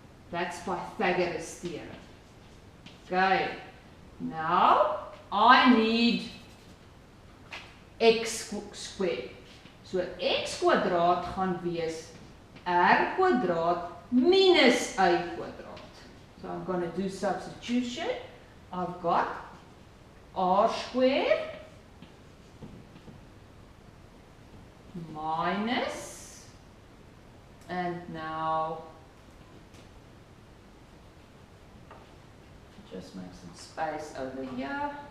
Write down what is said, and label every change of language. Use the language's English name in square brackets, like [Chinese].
[English] That's Pythagoras theorem. Okay, now I need x squared. [Afrikaans] So x kwadraat gaan wees r kwadraat minus y kwadraat. [English] So I'm going to do substitution. I've got r squared minus, and now just make some space over here.